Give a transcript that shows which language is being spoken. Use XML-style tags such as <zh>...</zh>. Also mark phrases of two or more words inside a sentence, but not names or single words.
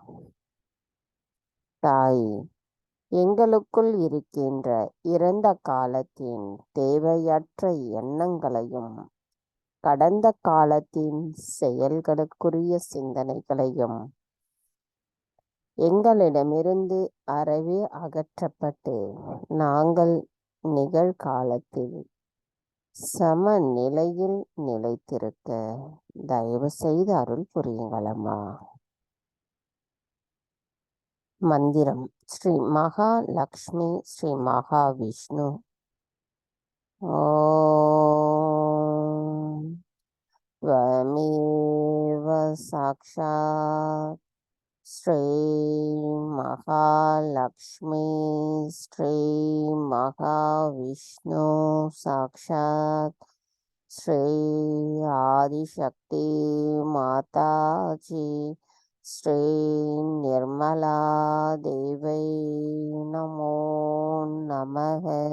<ta>தாய், எங்களுக்குள் இருக்கின்ற இறந்த காலத்தின் தேவையற்ற எண்ணங்களையும் கடந்த காலத்தின் செயல்களுக்குரிய சிந்தனைகளையும் எங்களிடமிருந்து அறவே அகற்றப்பட்டு நாங்கள் நிகழ்காலத்தில் சம நிலையில் நிலைத்திருக்க தயவு செய்து அருள் புரியுங்கள் அம்மா. மந்திரம் ஸ்ரீ மகாலக்ஷ்மி ஸ்ரீ மகாவிஷ்ணு.</ta> <sa>ஓம் त्वमेव साक्षात् श्री महालक्ष्मी श्री महाविष्णु साक्षात् श्री आदिशक्ति माताजी श्री निर्मला देवै नमो नमः.</sa>